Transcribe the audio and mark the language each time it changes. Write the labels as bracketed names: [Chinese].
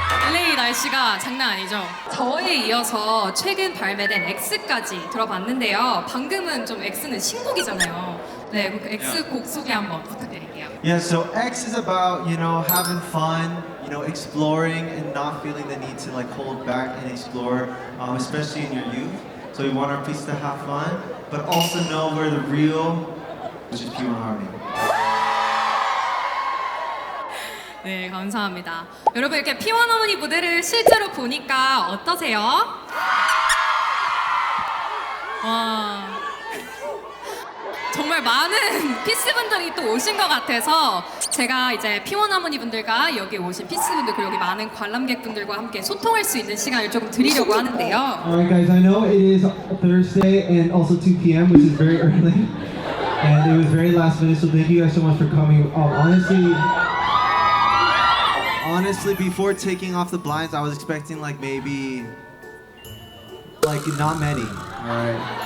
[Korean] LA 날씨가 장난 아니죠? 저에 이어서 최근 발매된 X까지 들어봤는데요. 방금은 좀 X는 신곡이잖아요. 네, 그 X 곡 소개 한번 부탁드릴게요. [English] Yeah, so X is about, having fun, exploring and not feeling the need to like hold back and explore, especially in your youth. So we want our piece to have fun, but also know we're the real, which is P1 Harmony. [Korean] 네, 감사합니다. 여러분 이렇게 P1 Harmony 무대를 실제로 보니까 어떠세요? 와, 정말 많은 피스분들이 또 오신 것 같아서 제가 이제 P1 할머니분들과 여기 오신 피스분들 그리고 여기 많은 관람객분들과 함께 소통할 수 있는 시간을 조금 드리려고 하는데요. [English] Alright guys, I know it is Thursday and also 2 p.m. which is very early. And it was very last minute, so thank you guys so much for coming. Honestly, before taking off the blinds, I was expecting like maybe like not many. Alright.